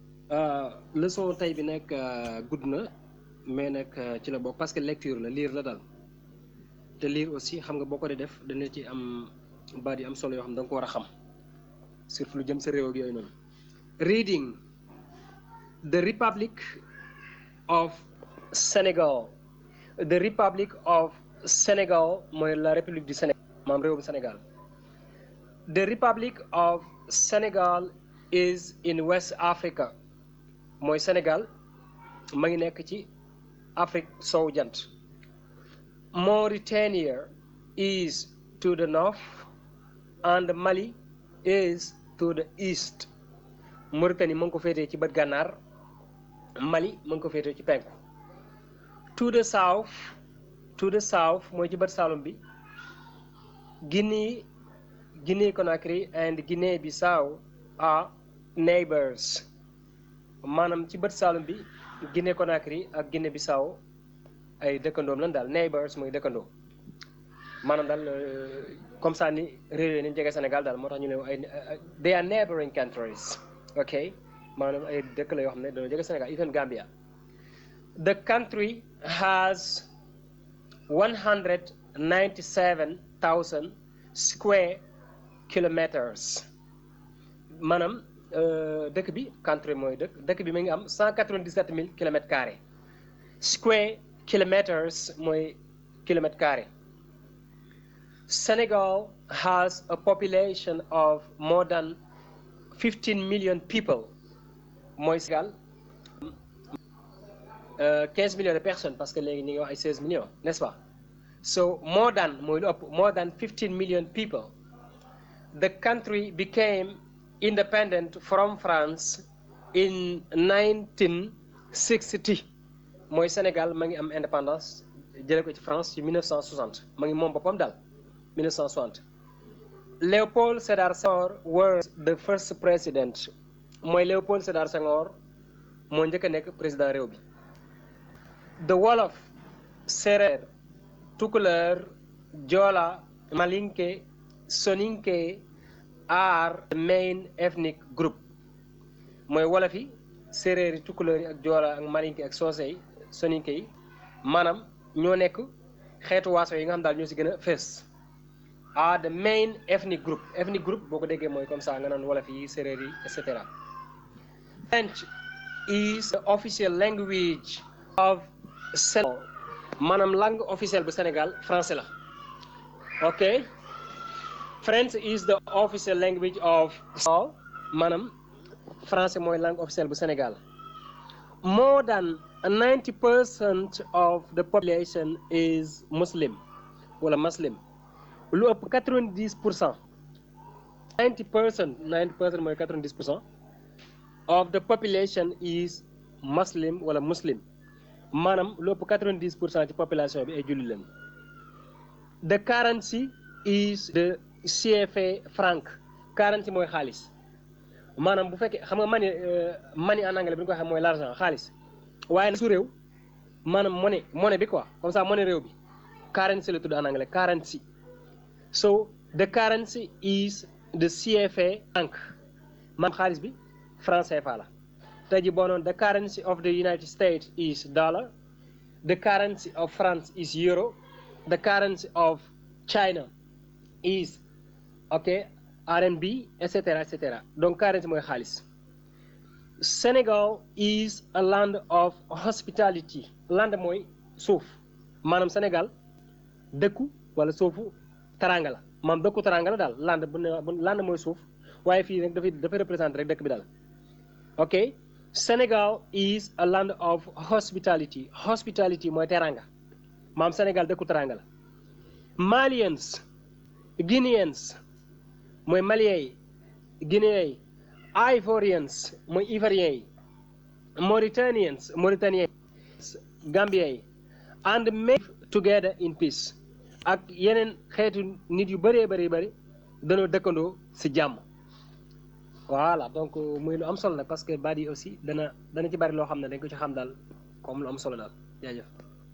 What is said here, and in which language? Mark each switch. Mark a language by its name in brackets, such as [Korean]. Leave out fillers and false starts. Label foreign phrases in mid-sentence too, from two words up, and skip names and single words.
[Wolof] leçon tey bi nag gudd na mais nag ci la bokk [French] parce que [Wolof] lecture la lire la daal te [French] lire aussi [Wolof] xam nga boo ko dee def dana ci am baat yu am solo yoo xam ne da nga ko war a xam surtout lu jëm sa réew ak yooyu noonu. [English] Reading the Republic of Sénégal. [Wolof] The Republic of Sénégal mooy la République du Sénégal maam réewum Sénégal. [English] The Republic of Sénégal is in West Africa [Wolof] mooy Sénégal ma ngi nekk ci Afrique sowu jant. [English] Mauritania is to the north and Mali is to the east. [Wolof] Mauritanie mu ngi ko féetee ci bët gànnaar, Mali mu ngi ko féetee ci penku. [English] To the south [Wolof] mooy ci bët saalum bi, [English] Guinea Conakry and Guinea Bissau are neighbors. [Wolof] maanaam ci bët saalum bi Guinea Conakry ak Guinea Bissau ay dëkkandoom lan daal, neighbors mooy dëkkandoo maanaam daal [French] comme ça [Wolof] ni réew yi ni jege Sénégal daal moo tax ñu ne ay [English] they are neighboring countries, [Wolof] ok maanaam ay dëkk la yoo xam ne dañoo jege Sénégal, [English] even Gambia. The country has 197,000 square kilometers. [Wolof] maanaam dëkk bi country mooy dëkk bi mi ngi am 197,000 [French] kilomètres carrés. [English] Square kilometers mooy [French] kilomètre carré. [English] Senegal has a population of more than 15 million people. [French] mooy Sénégal 15 millions de personnes parce que [Wolof] léegi ñu ngi wax ay [French] 16 millions, n'est-ce pas? [English] So more than [Wolof] mooy lu ëpp, [English] more than 15 million people. The country became independent from France in 1960. [Wolof] mooy Sénégal ma ngi am indépendance jëlee ko ci France ci 1960 ma ngi moom boppam daal 1960. [English] Léopold Sédar Senghor was the first president. [Wolof] mooy Léopold Sédar Senghor moo njëkk a nekk président réew bi. [English] The Wolof, Serer, Tukulër, Joola, Malinké, Soninké are the main ethnic group. [Wolof] mooy wolof yi, séeréer yi, tukulër yi ak joola ak malinké ak soose yi, soninké yi maanaam ñoo nekk xeetu waaso yi nga xam daal ñoo si gën a fees. [English] are the main ethnic group. Ethnic group [Wolof] boo ko déggee mooy [French] comme ça [Wolof] nga naan wolof yi, séeréer yi, [English] et cetera. French is the official language of Sénégal. [Wolof] maanaam [French] langue officielle [Wolof] bu Sénégal français la. [English] ok French is the official language of Sénégal. [Wolof] maanaam français mooy [French] langue officielle [Wolof] bu Sénégal. [English] More than 90% of the population is Muslim wala Muslim. [Wolof] lu ëpp [English] 90%. 90% mooy 90% of the population is Muslim wala Muslim. [Wolof] maanaam lu ëpp 90% ci population bi ay julli lañ. [English] The currency is the CFA franc. [Wolof] currency mooy xaalis. maanaam bu fekkee xam nga money [French] en anglais [Wolof] bi ñu ko waxee mooy l'argent xaalis waaye su réew maanaam monnaie bi [French] quoi comme ça [Wolof] monnaie réew bi currency la tudd [French] en anglais [Wolof] currency. [English] So the currency is the CFA franc. [Wolof] maanaam xaalis bi franc CFA la. tey jii boo noonu [English] the currency of the United States is dollar. The currency of France is euro. The currency of China is RMB, etc. [Wolof] donc currency mooy xaalis. [English] Senegal is a land of hospitality. [Wolof] land mooy suuf maanaam Sénégal dëkku wala suufu taranga la maanaam dëkku taranga la daal land mooy suuf waaye fii nag dafay représenter rek dëkk bi daal. [English] ok Senegal is a land of hospitality. [Wolof] Hospitality mooy teranga maanaam Sénégal dëkku taranga la. Malians, Guineans mooy Maliens yi, Guinéens yi, Ivorians mooy Ivoiriens yi, Mauritanians yi, Gambiens yi, [English] and live together in peace. [Wolof] ak yeneen xeetu nit yu bëree bëri dañoo dëkkandoo ci jàmm. [French] voilà donc [Wolof] muy lu am solo nag [French] parce que [Wolof] baat yi aussi dana ci bari loo xam ne dañ ko ci xam daal comme lu am solo daal jaajëf.